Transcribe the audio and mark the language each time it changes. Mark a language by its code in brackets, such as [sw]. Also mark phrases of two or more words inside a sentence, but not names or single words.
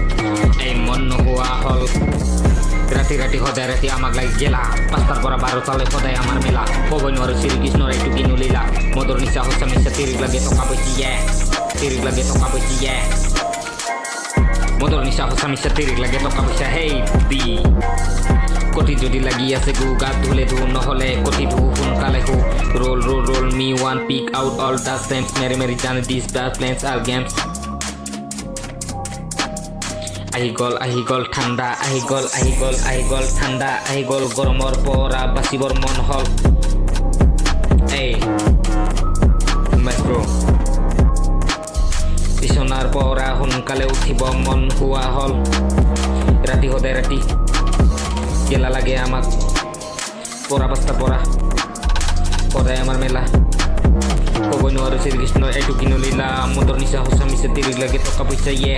[as] ৰাতি ৰাতি সদায় ৰাতি আমাক লাগি গেলা ৫টাৰ পৰা ১২টালৈ সদায় আমাৰ মেলা ক'বই নোৱাৰো শ্ৰীকৃষ্ণৰ এইটো কিনো লীলা মদৰ নিচা সঁচা মিছা তিৰিক লাগে টকা পইচা মদৰ নিচা সঁচা মিছা তিৰিক লাগে টকা পইচা হেই দি কোটি যদি লাগি আছে গু গাত ধুলে ধু নহলে কোটি ধু সোনকালে হু [en] roll me one pick out all the stamps [as] মেৰি জানে [en] these bad plans are games [as] আহি গল ঠাণ্ডা আহি গল ঠাণ্ডা আহি গল গৰমৰ পৰা বাচিবৰ মন হল এই মেট্ৰ' বিছনাৰ পৰা সোনকালে উঠিব মন হোৱা হল ৰাতি সদায় ৰাতি গেলা লাগে আমাক পৰা ৫টাৰ পৰা সদায় আমাৰ মেলা ক'বই নোৱাৰো শ্ৰীকৃষ্ণ এইটো কিনো লীলা মদৰ নিচা সঁচা মিছা তিৰিক লাগে টকা পইচা